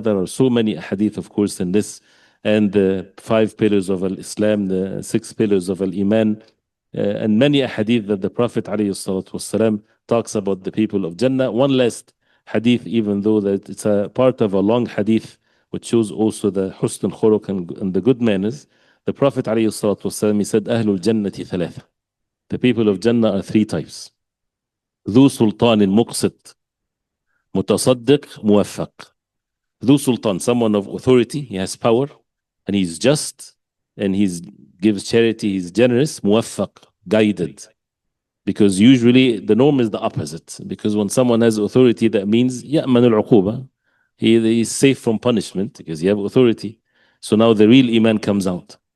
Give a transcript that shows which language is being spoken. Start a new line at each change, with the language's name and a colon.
English: There are so many hadith, of course, in this, and the 5 pillars of Islam, the 6 pillars of Iman, and many hadith that the Prophet ﷺ talks about the people of Jannah. One last hadith, even though that it's a part of a long hadith, which shows also the husn al-khuluq and the good manners. The Prophet ﷺ, he said,
Arabic: Ahlul Jannati thalatha.
English: The people of Jannah are 3 types.
Arabic: ذو سلطان مقسط متصدق موفق.
English: ذو sultan, someone of authority, he has power, and he's just, and he gives charity, he's generous. موفق, guided. Because usually the norm is the opposite. Because when someone has authority, that means
Arabic: يأمن العقوبة.
English: He is safe from punishment because you have authority. So now the real iman comes out.